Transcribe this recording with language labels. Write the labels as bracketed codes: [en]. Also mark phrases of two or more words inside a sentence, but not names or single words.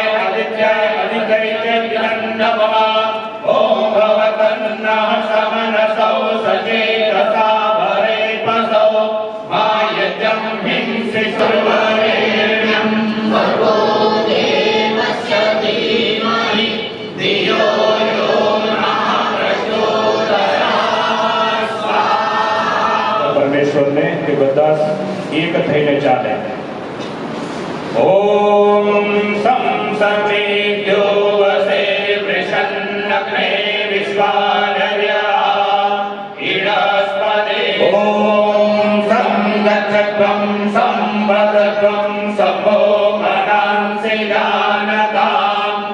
[sa] आदित्याय अधिकये च इदं नमः ॐ भवतन्नः समनसौ सचेतसा भरे पसौ मा यज्ञं हिंसि सुरवरेण्यं भर्गो देवस्य धीमहि धियो यो नः प्रचोदयात् स्वाहा [gu] પરમેશ્વર ને એ બધા એક થઈને ચાલે. [sa] ॐ सं समेत्यो वसे वृषन्नग्ने विश्वानर्याः इडस्पदे ॐ सं गच्छध्वं संवदध्वं सम्भो मनांसि जानतां